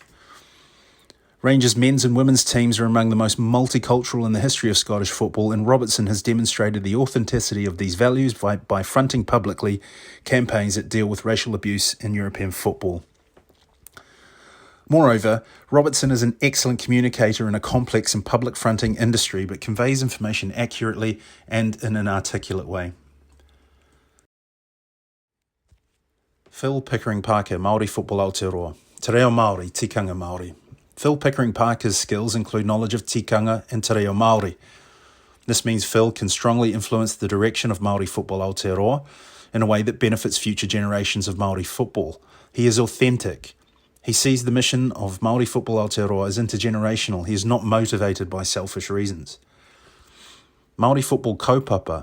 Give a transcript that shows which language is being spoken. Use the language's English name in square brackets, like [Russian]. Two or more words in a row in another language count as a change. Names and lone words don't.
[English] Rangers men's and women's teams are among the most multicultural in the history of Scottish football, and Robertson has demonstrated the authenticity of these values by fronting publicly campaigns that deal with racial abuse in European football. Moreover, Robertson is an excellent communicator in a complex and public fronting industry, but conveys information accurately and in an articulate way. Phil Pickering Parker, Māori Football Aotearoa. [Māori] Te reo Māori, tikanga Māori. [English] Phil Pickering Parker's skills include knowledge of tikanga and [Māori] te reo Māori. [English] This means Phil can strongly influence the direction of Māori Football Aotearoa in a way that benefits future generations of Māori football. He is authentic. He sees the mission of Māori Football Aotearoa as intergenerational. He is not motivated by selfish reasons. Māori Football Kaupapa.